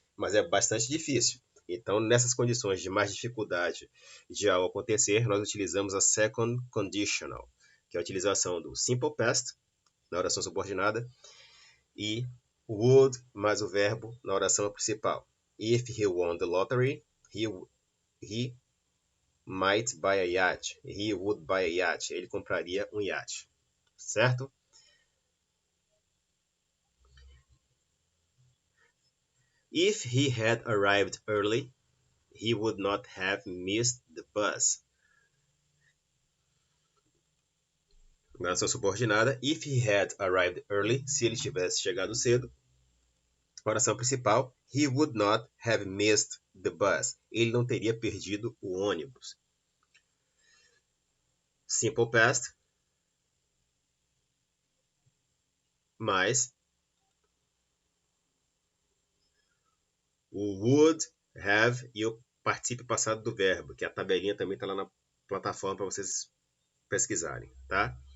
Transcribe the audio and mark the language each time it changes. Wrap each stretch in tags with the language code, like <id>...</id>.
<pt>Mas é bastante difícil. Então, nessas condições de mais dificuldade de algo acontecer, nós utilizamos a second conditional, que é a utilização do simple past, na oração subordinada, e would mais o verbo na oração principal.</pt> <en>If he won the lottery, he might buy a yacht. He would buy a yacht.</en> <pt>Ele compraria um iate. Certo?</pt> <en>If he had arrived early, he would not have missed the bus.</en> <pt>Na ação subordinada,</pt> <en>if he had arrived early,</en> <pt>se ele tivesse chegado cedo. Oração principal,</pt> <en>he would not have missed the bus.</en> <pt>Ele não teria perdido o ônibus. Simple past, mais o would have e o particípio passado do verbo, que a tabelinha também está lá na plataforma para vocês pesquisarem, tá?</pt>